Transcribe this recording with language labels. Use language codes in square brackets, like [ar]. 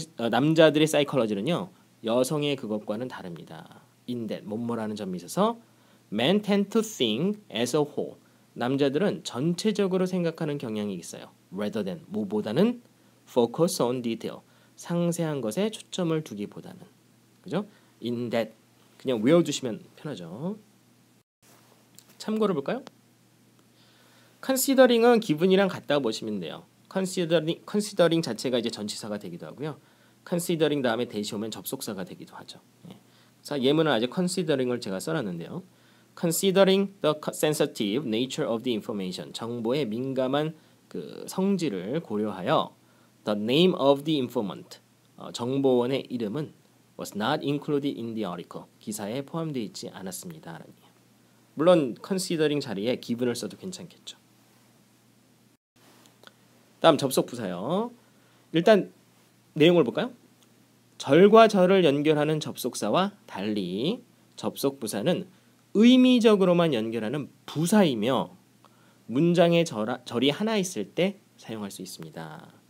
[ko] 남자들의 사이콜로지는요. 여성의 그것과는 다릅니다. [en] In that [ko] 뭐뭐라는 점이 있어서 [en] men tend to think as a whole. [ko] 남자들은 전체적으로 생각하는 경향이 있어요. [en] rather than [ko] 뭐보다는 [en] focus on detail. [ko] 상세한 것에 초점을 두기보다는. 그죠? In that 그냥 외워두시면 편하죠. 참고를 볼까요? considering은 given이랑 같다고 보시면 돼요. considering 자체가 이제 전치사가 되기도 하고요. considering 다음에 대시 오면 접속사가 되기도 하죠. 예. 자, 예문은 아직 considering을 제가 써놨는데요. [en] Considering the sensitive nature of the information, [ko] 정보의 민감한 그 성질을 고려하여 [en] the name of the informant, [ko] 정보원의 이름은 [en] was not included in the article, [ko] 기사에 포함되어 있지 않았습니다. 물론 considering 자리에 given을 써도 괜찮겠죠. 다음 접속 부사요. 일단 내용을 볼까요? 절과 절을 연결하는 접속사와 달리 접속 부사는 의미적으로만 연결하는 부사이며 문장에 절이 하나 있을 때 사용할 수 있습니다.